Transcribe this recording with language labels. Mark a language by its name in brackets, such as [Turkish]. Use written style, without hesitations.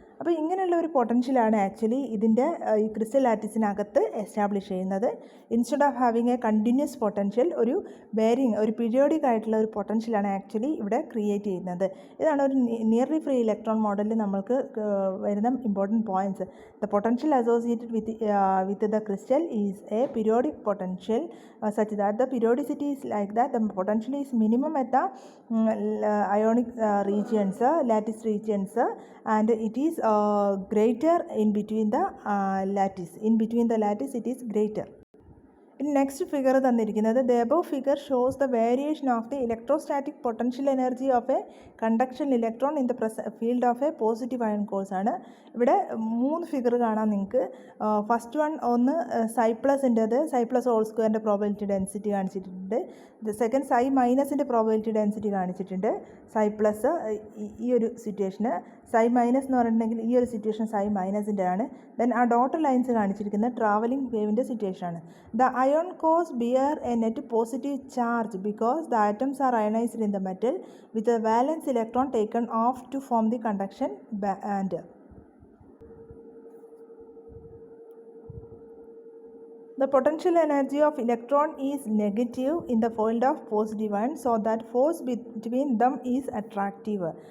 [Malayalam] അപ്പോൾ ഇങ്ങനെയുള്ള ഒരു പൊട്ടൻഷ്യലാണ് ആക്ച്വലി ഇതിൻ്റെ ഈ ക്രിസ്റ്റൽ ലാറ്റിസിനകത്ത് എസ്റ്റാബ്ലിഷ് ചെയ്യുന്നത്. Instead of having A continuous potential, ഒരു പീരിയോഡിക് ആയിട്ടുള്ള ഒരു പൊട്ടൻഷ്യലാണ് ആക്ച്വലി ഇവിടെ ക്രിയേറ്റ് ചെയ്യുന്നത്. ഇതാണ് ഒരു നിയർലി ഫ്രീ ഇലക്ട്രോൺ മോഡലിൽ നമ്മൾക്ക് വരുന്ന important points. [English] The potential associated with the crystal is a periodic potential such that the periodicity is like that the potential is minimum at the ionic regions, lattice regions, and it is greater in between the lattice it is greater. In next figure തന്നിരിക്കുന്നത്, the above figure shows the variation of the electrostatic potential energy of a conduction electron in the field of a positive ion course ആണ്. [Malayalam] ഇവിടെ 3 figure കാണാം നിങ്ങൾക്ക്. First one ഒന്ന് സൈ plus whole സ്ക്വയറിൻ്റെ probability density കാണിച്ചിട്ടുണ്ട്. Second സൈ മൈനസിൻ്റെ probability density കാണിച്ചിട്ടുണ്ട്. സൈ plus ഈ ഒരു സിറ്റുവേഷന്, സൈ മൈനസ് എന്ന് പറഞ്ഞിട്ടുണ്ടെങ്കിൽ ഈ ഒരു സിറ്റുവേഷൻ സൈ മൈനസിൻ്റെ ആണ്. ദെൻ ആ ഡോട്ടർ ലൈൻസ് കാണിച്ചിരിക്കുന്ന ട്രാവലിംഗ് വേവിൻ്റെ സിറ്റുവേഷനാണ്. [English] The ion cores bear a net positive charge because the atoms are ionized in the metal with a valence electron taken off to form the conduction band. The potential energy of electron is negative in the field of positive ion, so that force between them is attractive.